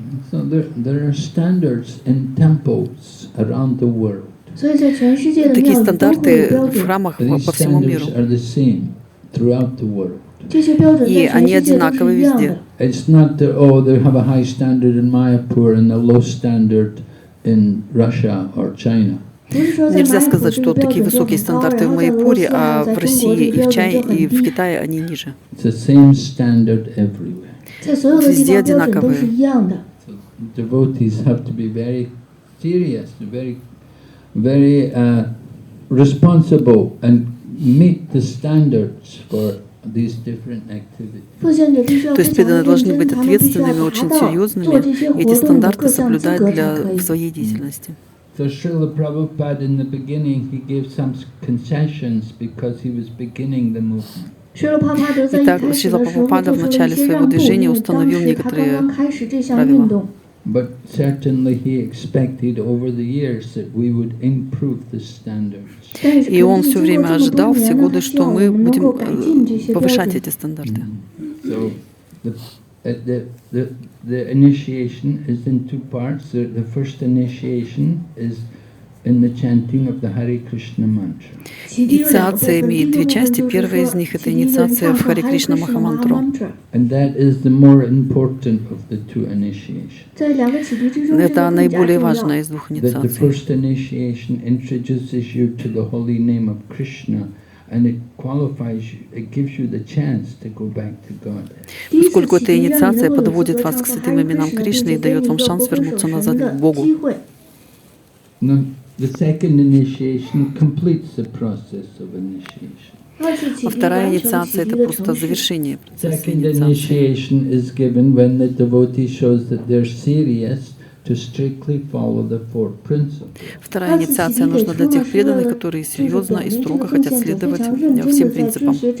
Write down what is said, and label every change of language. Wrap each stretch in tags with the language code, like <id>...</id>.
<en>So there are standards in temples around the world.</en> <ru>Такие стандарты в храмах</ru> <en>These</en> <ru>по всему миру.</ru> <en>standards are the same throughout the world.</en> <ru>И они одинаковы везде.</ru> <en>It's not that, oh, they have a high standard in Mayapur and a low standard in Russia or China.</en> <ru>Нельзя сказать, что такие высокие стандарты в Майяпуре, а в России и в Китае они ниже.</ru> <en>It's the same standard everywhere.</en> <ru>Везде одинаковые.</ru> <en>So devotees have to be very serious, very responsible and meet the standards for these different activities.</en> <ru>То есть преданные должны быть ответственными, очень серьезными, и эти стандарты соблюдать в своей деятельности.</ru> <en>So Srila Prabhupada in the beginning, he gave some concessions because he was beginning the movement.</en> <ru>Итак, Шрила Прабхупада в начале своего движения установил некоторые правила.</ru> <en>But certainly he expected over the years that we would improve the standards.</en> <ru>И он все время ожидал, все годы, что мы будем повышать эти стандарты.</ru> <en>So the initiation is in two parts. The first initiation is in the chanting of the Hare Krishna mantra.</en> <ru>Инициация имеет две части. Первая из них — это инициация в Харе Кришна Махамантру.</ru> <en>And that is the more important of the two initiations.</en> <ru>Это наиболее важная из двух</ru> <en>That the</en> <ru>инициаций.</ru> <en>first initiation introduces you to the holy name of Krishna and it qualifies you, it gives you the chance to go back to God.</en> <ru>Поскольку эта инициация подводит вас к святым именам Кришны и дает вам шанс вернуться назад к Богу.</ru> <en>Now, the second initiation completes the process of initiation.</en> <ru>А вторая инициация — это просто завершение процесса</ru> <en>Second</en> <ru>инициации.</ru> <en>initiation is given when the devotee shows that they're serious to strictly follow the four principles.</en> <ru>Вторая инициация нужна для тех преданных, которые серьезно и строго хотят следовать всем принципам.</ru>